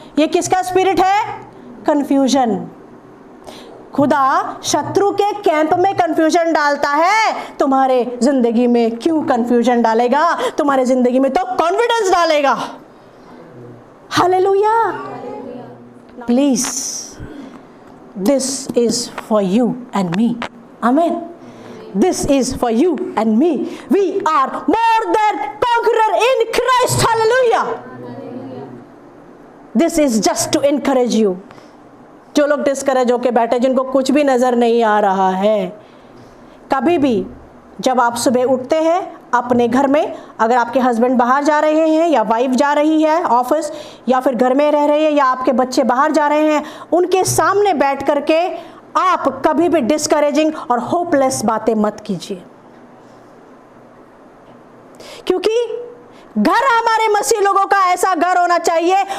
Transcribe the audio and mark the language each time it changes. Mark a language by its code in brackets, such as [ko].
[hi] ये किसका स्पिरिट है? कंफ्यूजन। खुदा शत्रु के कैंप में कंफ्यूजन डालता है, तुम्हारे जिंदगी में क्यों कंफ्यूजन डालेगा? तुम्हारे जिंदगी में तो कॉन्फिडेंस डालेगा। Hallelujah. [en] Please, this is for you and me. Amen. This is for you and me. We are more than conqueror in Christ. Hallelujah. This is just to encourage you. [hi] जो लोग discourage होके बैठे, जिनको कुछ भी नजर नहीं आ रहा है, कभी भी जब आप सुबह उठते हैं अपने घर में, अगर आपके हस्बैंड बाहर जा रहे हैं या वाइफ जा रही है ऑफिस, या फिर घर में रह रहे हैं, या आपके बच्चे बाहर जा रहे हैं, उनके सामने बैठ करके आप कभी भी डिस्करेजिंग और होपलेस बातें मत कीजिए, क्योंकि घर हमारे मसीह लोगों का ऐसा घर होना चाहिए।